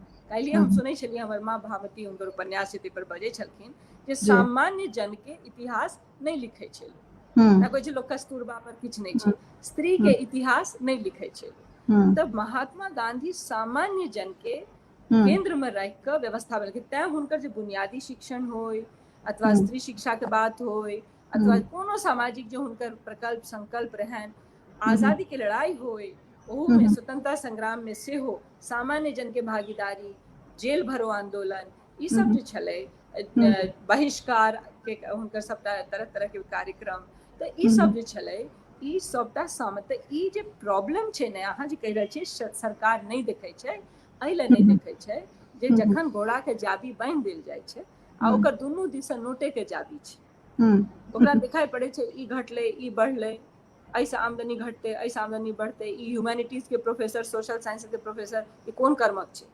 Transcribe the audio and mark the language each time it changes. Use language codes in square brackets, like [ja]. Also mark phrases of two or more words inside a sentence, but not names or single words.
[mai] काल्हि हम सुनै छलियै, हमर माँ भावती हुनकर उपन्यास पर बजै छलखिन जे सामान्य जन के इतिहास नहीं लिखै छै, ना कहै छै लोग कस्तूरबा पर किछु नहीं छै, स्त्री के इतिहास नहीं लिखै छै। तब महात्मा गांधी सामान्य जन के केंद्र में रख के व्यवस्था बनेलखिन, तैं हुनकर जे बुनियादी शिक्षण होय अथवा स्त्री शिक्षा के बात होय अथवा कोनो सामाजिक जो हुनकर प्रकल्प संकल्प रहन, आजादी के लड़ाई होय, ओहू में स्वतंत्रता संग्राम में से हो सामान्य जन के भागीदारी, जेल भरो आंदोलन, ई सब जे छलै, बहिष्कार के हुनकर सबटा तरह तरह के कार्यक्रम, तो ई सब जे छलै ई सबटा सामत। ई जे प्रॉब्लम छै ने, अहाँ जे कहि रहल छियै सरकार नहीं देखै छै, एहि लए नहीं देखै छै जे जखन घोड़ा के जाबी बांधि देल जाइ छै आ ओकर दुनू दिस नोटे के जाबी छै, ओकरा दिखाई पड़े छै ई घटलै ई बढ़लै, ऐसे आमदनी घटते ऐसे आमदनी बढ़ते, ई ह्यूमैनिटीज के प्रोफेसर, [en] social science [mai] के प्रोफेसर, ई कोन कर्मक छै?